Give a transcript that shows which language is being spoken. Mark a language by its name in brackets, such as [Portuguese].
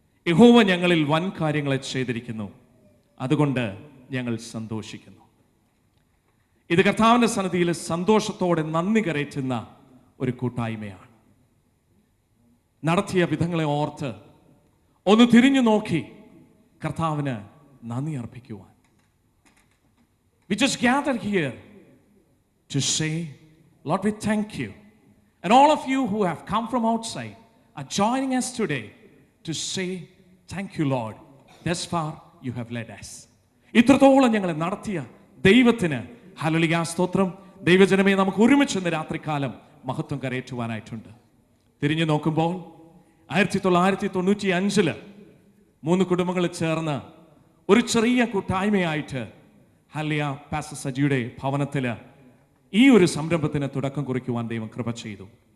[Malayalam] യഹോവ ഞങ്ങളിൽ വൻ കാര്യങ്ങളെ ചെയ്തിരിക്കുന്നു, അതുകൊണ്ട് ഞങ്ങൾ സന്തോഷിക്കുന്നു. ഇത് കർത്താവിന്റെ സന്നിധിയിൽ സന്തോഷത്തോടെ നന്ദി കരയറ്റുന്ന ഒരു കൂട്ടായ്മയാണ്. നടത്തിയ വിധങ്ങളെ ഓർത്ത് ഒന്ന് തിരിഞ്ഞു നോക്കി കർത്താവിന് നന്ദി അർപ്പിക്കുവാൻ. [English] We just gathered here to say, Lord, we thank you. And all of you who have come from outside are joining us today to say, thank you, Lord. Thus far you have led us. [Malayalam] ഇത്രത്തോളം ഞങ്ങളെ നടത്തിയ ദൈവത്തിന് hallelujah സ്തോത്രം. ദൈവജനമേ, നമുക്ക് ഒരുമിച്ച് ഇന്ന് രാത്രികാലം മഹത്വം കരയേറ്റുവാനായിട്ടുണ്ട്. തിരിഞ്ഞു നോക്കുമ്പോൾ 1995 3 കുടുംബങ്ങൾ ചേർന്ന് ഒരു ചെറിയ കൂട്ടായ്മയായിട്ട് ഹല്ലേലൂയ പാസ്റ്റർ സജിയുടെ ഭവനത്തിൽ ഈ ഒരു സംരംഭത്തിന് തുടക്കം കുറിക്കുവാൻ ദൈവം കൃപ ചെയ്തു.